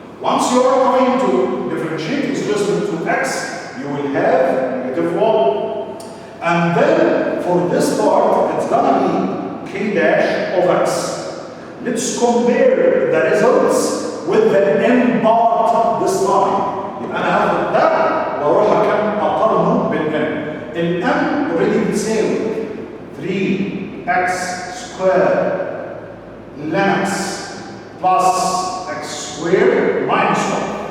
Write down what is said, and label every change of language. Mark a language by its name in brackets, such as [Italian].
[English] Once you are going to differentiate with respect to x, you will have negative 1. And then for this part, it's gonna be k dash of x. Let's compare the results with the n part this time. [Arabic] يبقى انا هاخد ده واروح اقارنه بالn. [English] الn already [Arabic] بتساوي [English] 3x squared ln x plus x squared minus 1.